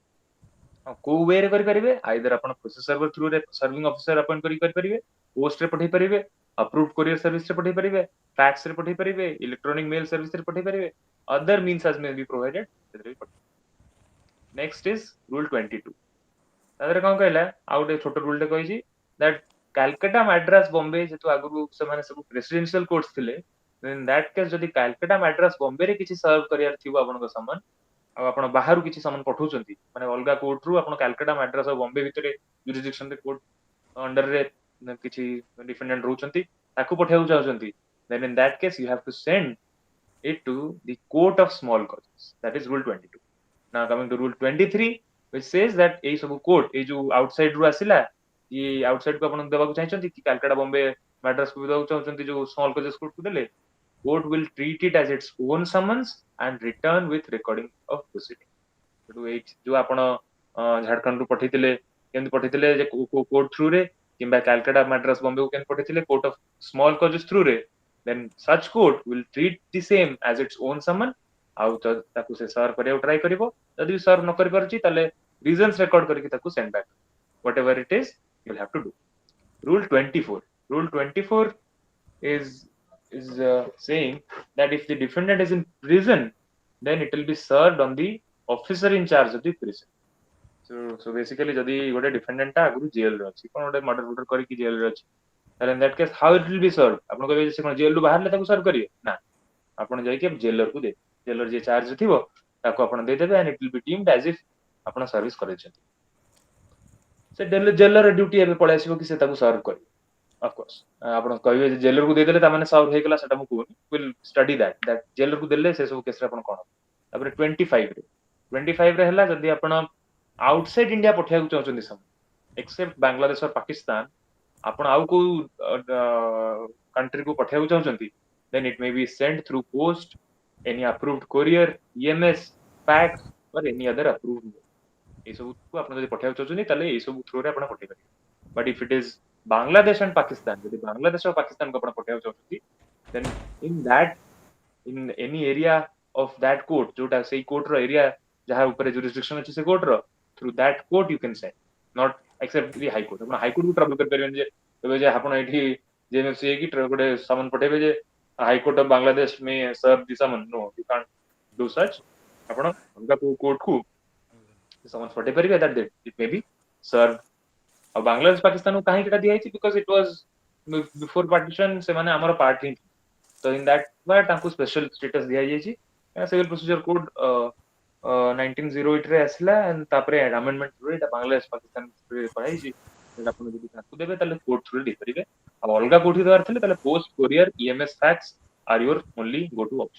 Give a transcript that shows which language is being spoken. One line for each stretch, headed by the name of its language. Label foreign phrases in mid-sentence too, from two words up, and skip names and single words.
Odia: କୋଉ ୱେ ରେ କରିପାରିବେ? ଆଇଦର ଆପଣ
English: process server
Odia: ଥ୍ରୁରେ
English: serving officer
Odia: ଆପଏଣ୍ଟ କରି କରିପାରିବେ, ପୋଷ୍ଟ ରେ ପଠେଇ ପାରିବେ,
English: approved courier service
Odia: ରେ ପଠେଇ ପାରିବେ, ଫ୍ୟାକ୍ସ ରେ ପଠେଇ ପାରିବେ,
English: electronic mail service
Odia: ରେ ପଠେଇ ପାରିବେ,
English: other means as may be provided
Odia: ସେଥିରେ ବି ପଠେଇ.
English: next is rule 22.
Odia: ତାଦେହରେ କଣ କହିଲା ଆଉ ଗୋଟେ ଛୋଟ ରୁଲ ଟେ କହିଛି that କାଲକାଟା ମାଡ୍ରାସ ବମ୍ବେ ଯେହେତୁ ଆଗରୁ ସେମାନେ ସବୁ
English: presidential court
Odia: ଥିଲେ,
English: in that case
Odia: ଯଦି କାଲକାଟା ମାଡ୍ରାସ ବମ୍ବେ ରେ କିଛି ସର୍ଭ କରିବାର ଥିବ ଆପଣଙ୍କ ସମନ ଆଉ ଆପଣ ବାହାରୁ କିଛି ସମନ ପଠାଉଛନ୍ତି ମାନେ ଅଲଗା କୋର୍ଟ ରୁ ଆପଣ କାଲକାଟା ମାଡ୍ରାସ ଆଉ ବମ୍ବେ ଭିତରେ ଜୁରିସଡିକ୍ସନ ରେ
English: court under
Odia: ରେ କିଛି ଡିଫେଣ୍ଡେଣ୍ଟ ରହୁଛନ୍ତି ତାକୁ ପଠାଇବାକୁ ଚାହୁଁଛନ୍ତି,
English: then in that case you have to send it to the court of small causes. That is rule 22. Now coming to rule 23 which says that
Odia: ଏଇ ସବୁ କୋର୍ଟ ଏଇ ଯୋଉ ଆଉଟସାଇଡ ରୁ ଆସିଲା କି ଆଉଟସାଇଡ କୁ ଆପଣ ଦେବାକୁ ଚାହିଁଛନ୍ତି କି କାଲକାଟା ବମ୍ବେ ମାଡ୍ରାସ କୁ ଦେବାକୁ ଚାହୁଁଛନ୍ତି ଯୋଉ
English: small causes court
Odia: କୁ ଦେଲେ,
English: court will treat it as its own summons and return with recording of proceeding.
Odia: ସେଠୁ ଏଇ ଯୋଉ ଆପଣ ଝାଡଖଣ୍ଡ ରୁ ପଠେଇଥିଲେ କେମିତି ପଠେଇଥିଲେ ଯେ
English: court through
Odia: ରେ କିମ୍ବା କାଲକାଟା ମାଡ୍ରାସ ବମ୍ବେ କୁ କେମିତି ପଠେଇଥିଲେ
English: court of small causes through
Odia: ରେ,
English: then such court will treat the same as its own summon
Odia: ଆଉ ତାକୁ ସେ ସର୍ଭ କରିବାକୁ ଟ୍ରାଏ କରିବ. ଯଦି ସର୍ଭ ନ କରିପାରୁଛି ତାହେଲେ
English: reasons record
Odia: କରିକି ତାକୁ
English: send back. Whatever it is, you'll have to do. Rule 24. Rule 24 is saying that if the defendant is in prison, then it will be served on the officer in charge of the prison. So basically
Odia: ଯଦି ଗୋଟେ defendant ଟା ଆଗରୁ jail ରେ ଅଛି, କଣ ଗୋଟେ
English: murder murder
Odia: କରିକି jail ରେ ଅଛି, ତାହେଲେ
English: in that case how it will be served?
Odia: ଆପଣ କହିବେ ଯେ ସେ କଣ jail ରୁ ବାହାରିଲେ ତାକୁ serve କରିବେ? ନା, ଆପଣ ଯାଇକି ଜେଲର କୁ ଦେବେ, ଜେଲର ଯିଏ ଚାର୍ଜ ଥିବ ତାକୁ ଆପଣ ଦେଇଦେବେ
English: and it will be deemed as if
Odia: ଆପଣ ସର୍ଭିସ କରିଛନ୍ତି. ସେ ଜେଲର ଡ୍ୟୁଟି ଏବେ ପଳେଇ ଆସିବ କି ସେ ତାକୁ ସର୍ଭ କରିବ. ଅଫକୋର୍ସ ଆପଣ କହିବେ ଯେ ଜେଲରକୁ ଦେଇଦେଲେ ତାମାନେ ସର୍ଭ ହେଇଗଲା, ସେଟା ମୁଁ କହୁନି,
English: will study that
Odia: ଜେଲରକୁ ଦେଲେ ସେ ସବୁ କେସରେ ଆପଣ କଣ. ତାପରେ 25 ରେ ହେଲା ଯଦି ଆପଣ
English: outside India
Odia: ପଠେଇବାକୁ ଚାହୁଁଛନ୍ତି ସବୁ ଏକ୍ସେପ୍ଟ ବାଂଲାଦେଶ ଆଉ ପାକିସ୍ତାନ, ଆପଣ ଆଉ କୋଉ କଣ୍ଟ୍ରି କୁ ପଠେଇବାକୁ ଚାହୁଁଛନ୍ତି,
English: then it may be sent through post, any approved courier, EMS, fax or any other approved way.
Odia: এই ସବୁକୁ ଆପଣ ଯଦି ପଠେଇବାକୁ ଚାହୁଁଛନ୍ତି ତାହେଲେ ଏଇ ସବୁ ଥ୍ରୁରେ ଆପଣ ପଠେଇ ପାରିବେ.
English: But if it is Bangladesh and Pakistan,
Odia: ଯଦି ବାଂଲାଦେଶ ଆଉ ପାକିସ୍ତାନକୁ ଆପଣ ପଠେଇବାକୁ ଚାହୁଁଛନ୍ତି,
English: then in any area of that court
Odia: ଯୋଉଟା ସେଇ କୋର୍ଟର ଏରିଆ ଯାହା ଉପରେ jurisdiction ଅଛି ସେ କୋର୍ଟର,
English: through that court you can send, not except the high court.
Odia: ଆପଣ ହାଇ କୋର୍ଟକୁ ଟ୍ରାଭେଲ କରିପାରିବେନି ଯେ ଏବେ ଯେ ଆପଣ ଏଠି ଜେଏମଏଫସି ହେଇକି ଗୋଟେ ସମନ ପଠେଇବେ ଯେ
English: High Court of Bangladesh may serve the summon, No you can't do such.
Odia: ଆପଣ ଅଲଗା କୋଉ କୋର୍ଟକୁ समन पठेଇ ପାରିବେ
English: that it may be served.
Odia: ଆଉ ବାଂଲାଦେଶ ପାକିସ୍ତାନକୁ କାହିଁକି ଏଟା ଦିଆଯାଇଛି,
English: because it was before partition
Odia: ସେମାନେ ଆମର ପାର୍ଟ ହିଁ, ତ
English: in that way
Odia: ତାଙ୍କୁ
English: special status
Odia: ଦିଆଯାଇଛି. ସିଭିଲ ପ୍ରୋସିଜର କୋଡ 1908 ରେ ଆସିଲା and ତାପରେ ଆମେଣ୍ଡମେଣ୍ଟ ରେ ଏଟା ବାଂଲାଦେଶ ପାକିସ୍ତାନ କରାଯାଇଛି ଆପଣ ଯଦି ତାଙ୍କୁ ଦେବେ ତାହେଲେ କୋର୍ଟ ଥ୍ରୁରେ ଦେଇପାରିବେ। ଆଉ ଅଲଗା କୋଉଠି ଦେବାର ଥିଲେ ତାହେଲେ
English: post courier EMS fax or your only go to option.